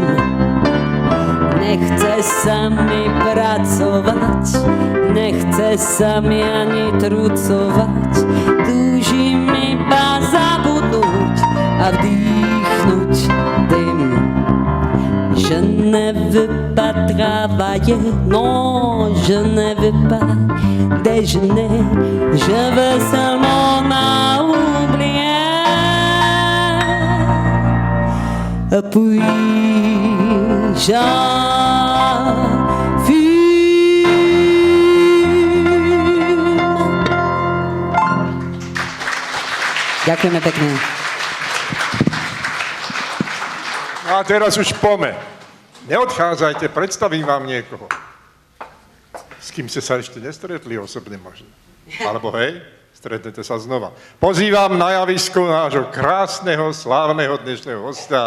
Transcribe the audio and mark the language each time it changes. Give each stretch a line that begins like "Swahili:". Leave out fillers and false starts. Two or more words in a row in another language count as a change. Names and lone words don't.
Slovak: Nechce sa mi pracovať, nechce sa mi ani trucovať, túžim iba zabudnúť a vdýchnuť dym.
French: Je ne veux pas travailler, non, je ne veux pas déjeuner, je veux seulement m'oublier. Puis j'en fume.
Slovak: Ďakujeme pekne. A teraz už pome. Neodchádzajte, predstavím vám niekoho. S kým ste sa ešte nestretli osobne možno. Alebo hej, stretnete sa znova. Pozývam na javisko nášho krásneho, slávneho dnešného hosta.